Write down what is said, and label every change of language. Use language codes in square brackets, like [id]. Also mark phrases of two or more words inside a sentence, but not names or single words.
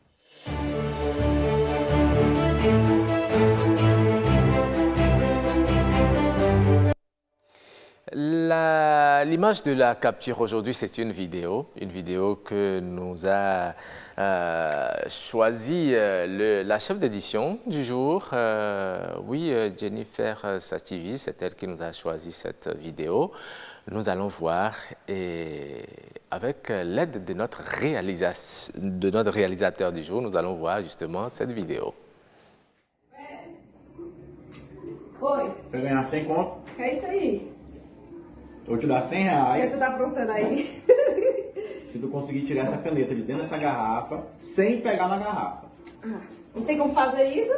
[fr] L'image de la capture aujourd'hui, c'est une vidéo que nous a choisi la chef d'édition du jour. Jennifer Sativi, c'est elle qui nous a choisi cette vidéo. Nous allons voir et avec l'aide de notre réalisateur du jour, nous allons voir justement cette vidéo. [pt] Oi. Quer ganhar 100 conto? É isso aí. Eu vou te dar O que R$100 você tá aprontando aí? se tu conseguir tirar essa caneta de dentro dessa garrafa sem pegar na garrafa. Não tem como fazer isso?